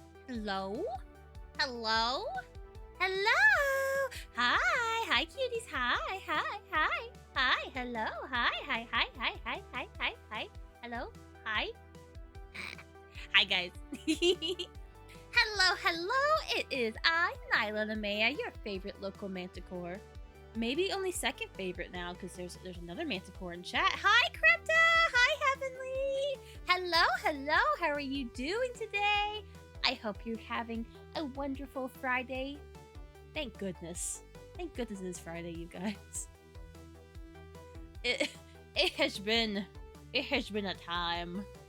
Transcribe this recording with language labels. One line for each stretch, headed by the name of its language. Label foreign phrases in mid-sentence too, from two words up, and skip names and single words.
English: Hello? Hello? Hello? Hi. Hi, cuties. Hi. Hi. Hi. Hi. Hello. Hi. Hi. Hi. Hi. Hi. Hi. Hi. Hi. Hello? Hi. Hi, guys. Hello. Hello. It is I, Nyla Nemea, your favorite local manticore. Maybe only second favorite now, because there's another manticore in chat. Hi, Krypta! Hi, Heavenly! Hello, hello! How are you doing today? I hope you're having a wonderful Friday. Thank goodness. Thank goodness it is Friday, you guys. It has been a time.